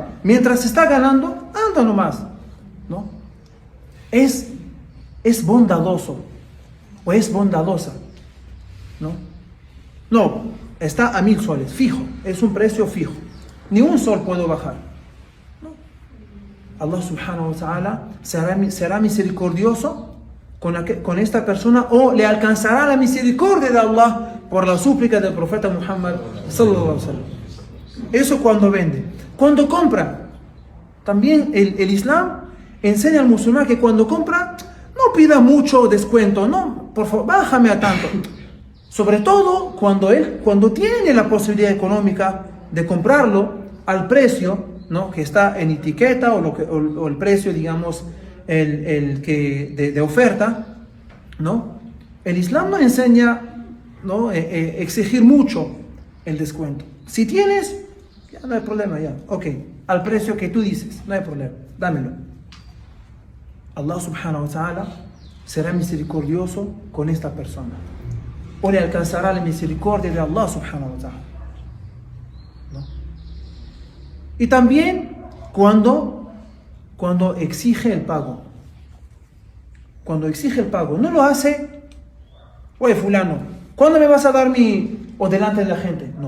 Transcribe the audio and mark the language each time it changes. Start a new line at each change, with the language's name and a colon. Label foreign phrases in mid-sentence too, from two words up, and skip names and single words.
Spanish: Mientras está ganando, anda nomás, ¿no? Es bondadoso o es bondadosa, ¿no? No, está a 1000 soles, fijo, es un precio fijo. Ni 1 sol puedo bajar, ¿no? Allah
Arabic: سبحانه وتعالى
Spanish: será misericordioso con esta persona, o le alcanzará la misericordia de Allah por la súplica del profeta Muhammad
Arabic: صلى الله عليه وسلم.
Spanish: Eso cuando vende. Cuando compra, también el Islam enseña al musulmán que cuando compra no pida mucho descuento, no, por favor, bájame a tanto. Sobre todo cuando tiene la posibilidad económica de comprarlo al precio, ¿no?, que está en etiqueta o el precio, digamos, de oferta, ¿no? El Islam no enseña, ¿no?, exigir mucho el descuento. Si tienes, ya no hay problema, ya. Ok, al precio que tú dices, no hay problema, dámelo. Allah
Arabic: سبحانه وتعالى
Spanish: será misericordioso con esta persona, o le alcanzará la misericordia de Allah
Arabic: سبحانه وتعالى,
Spanish: ¿no? Y también cuando exige el pago. Cuando exige el pago, no lo hace, oye fulano, ¿cuándo me vas a dar o delante de la gente? No.